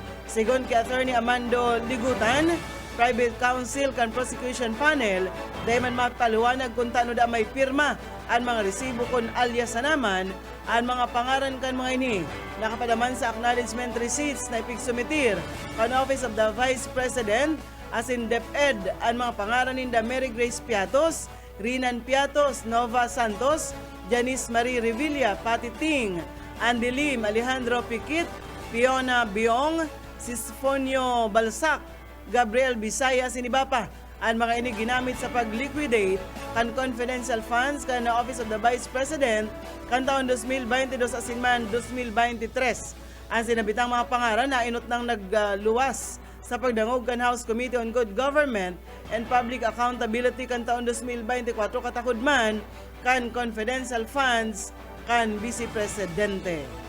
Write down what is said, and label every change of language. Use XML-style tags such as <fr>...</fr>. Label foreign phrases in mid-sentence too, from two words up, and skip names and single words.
<bik>Sigon kay Attorney Amando Ligutan, Private Counsel kan Prosecution Panel, dahil man mapaluwanag kung tano da may pirma ang mga resibo kon alias sa naman ang mga pangaran kan mga ini nakapadaman sa</bik> <en>acknowledgement receipts</en> <bik>na ipigsumitir kan Office of the Vice President asin DepEd ang mga pangaran ni Mary Grace Piatos, Rinan Piatos, Nova Santos, Janice Marie Revilla, Patty Ting, Andy Lim, Alejandro Piquit, Fiona Biong, Sisfonio Balsac, Gabriel Bisaya, sinibapa ang mga ini ginamit sa pag-liquidate kan</bik> <en>confidential funds</en> <bik>kan na Office of the Vice President kan taon 2022 asin man 2023. Ang sinabitang mga pangaran na inot nang nagluwas sa pagdangog kan House Committee on Good Government and Public Accountability kan taon 2024 katakod man kan</bik> <en>confidential funds</en> <bik>kan Vice Presidente.</bik>